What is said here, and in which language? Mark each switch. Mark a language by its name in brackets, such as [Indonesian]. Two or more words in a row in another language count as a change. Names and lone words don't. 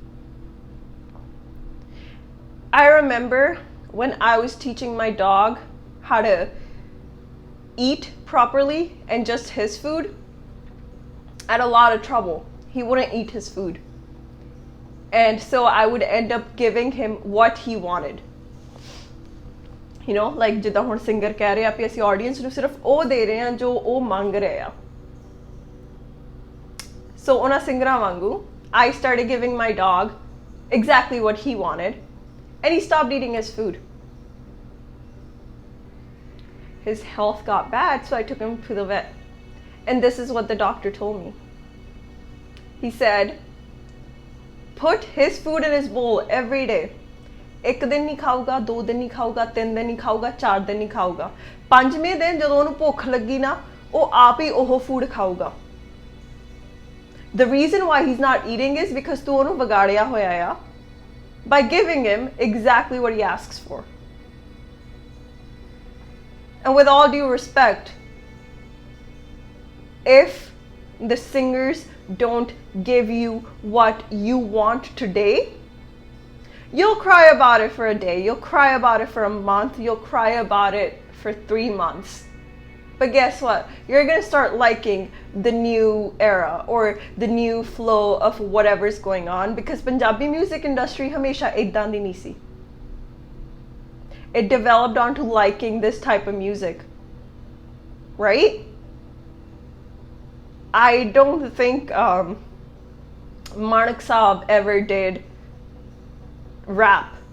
[English] I remember when I was teaching my dog how to eat properly and just his food, I had a lot of trouble. He wouldn't eat his food. And so I would end up giving him what he wanted. You know, like [Punjabi] ਜਿੱਦਾਂ ਹੁਣ ਸਿੰਗਰ ਕਹਿ ਰਹੇ ਆ ਕਿ ਅਸੀਂ ਆਡੀਅנס ਨੂੰ ਸਿਰਫ ਉਹ ਦੇ ਰਹੇ ਹਾਂ ਜੋ ਉਹ ਮੰਗ ਰਹੇ ਆ. [English] So [Punjabi] ਉਹਨਾਂ ਸਿੰਗਰਾਂ ਵਾਂਗੂ [English] I started giving my dog exactly what he wanted, and he stopped eating his food. His health got bad, so I took him to the vet. And this is what the doctor told me. He said, put his food in his bowl every day. [Punjabi] ਇੱਕ ਦਿਨ ਨਹੀਂ ਖਾਊਗਾ, 2 ਦਿਨ ਨਹੀਂ ਖਾਊਗਾ, 3 ਦਿਨ ਨਹੀਂ ਖਾਊਗਾ, 4 ਦਿਨ ਨਹੀਂ ਖਾਊਗਾ, 5ਵੇਂ ਦਿਨ ਜਦੋਂ ਉਹਨੂੰ ਭੁੱਖ ਲੱਗੀ ਨਾ, ਉਹ ਆਪ ਹੀ ਉਹ ਫੂਡ ਖਾਊਗਾ. [English] The reason why he's not eating is because [Punjabi] ਤੂੰ ਉਹਨੂੰ ਵਿਗਾੜਿਆ ਹੋਇਆ ਆ [English] by giving him exactly what he asks for. And with all due respect, if the singers don't give you what you want today, you'll cry about it for a day, you'll cry about it for a month, you'll cry about it for 3 months. But guess what? You're going to start liking the new era or the new flow of whatever's going on, because Punjabi music industry [Punjabi] ਹਮੇਸ਼ਾ ਇੱਦਾਂ ਦੀ ਨਹੀਂ ਸੀ. [English] It developed onto liking this type of music. Right? I don't think Manik Saab ever did rap.